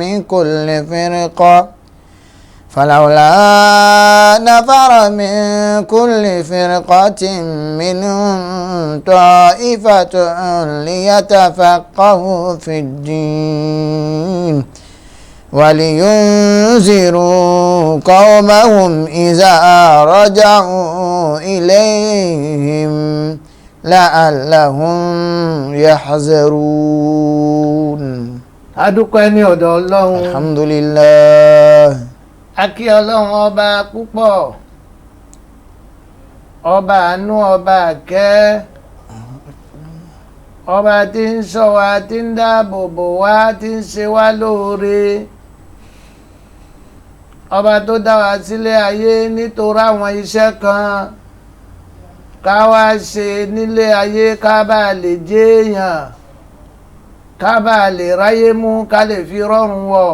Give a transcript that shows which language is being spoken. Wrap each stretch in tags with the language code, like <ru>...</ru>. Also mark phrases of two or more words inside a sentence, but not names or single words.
<ar>من كل فرقة منهم طائفة ليتفقهوا في الدين ولينذروا قومهم إذا رجعوا إليهم لعلهم يحذرون.</ar> <yo>adúpẹ́ ní ọ̀dọ̀ Ọlọ́run alhamdulillah. a kí Ọlọ́run ọba púpọ̀, ọba àánú, ọba àkẹ́, ọba tí ń ṣọ́ wa, tí ń dáàbò bò wá, tí ń ṣe wá lóore, ọba tó dá wa sílé ayé nítorí àwọn iṣẹ́ kan ká wá ṣe nílé ayé ká bá lè jẹ́ èèyàn, ká bá lè ráyé mú, ká lè fi rọrùn wọ̀.</yo>